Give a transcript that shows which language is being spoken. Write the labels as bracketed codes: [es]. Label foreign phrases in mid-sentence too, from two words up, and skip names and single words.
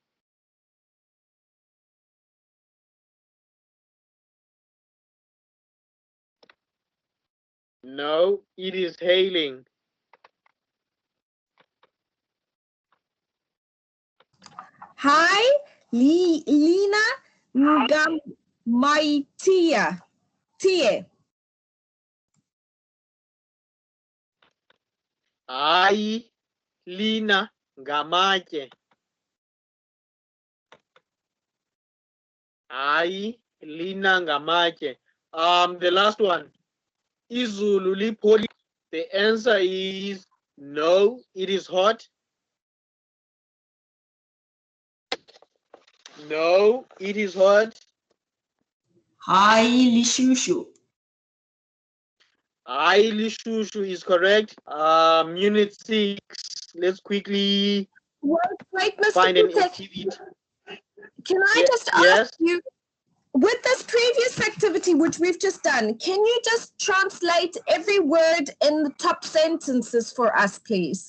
[en] No, it is hailing. Hi, [xh] Lina Ngamaitia. Tie. Hayi lina ngamatye. Hayi lina ngamatye. [en] The last one. [xh] Izulu lipholile. [en] The answer is no, it is hot. No, it is hot. [xh] Hayi lishushu. Hayi lishushu [en] is correct. Unit 6. Let's quickly Wait, Mr. find an Pute, activity. can I just ask you, with this previous activity which we've just done, can you just translate every word in the top sentences for us, please?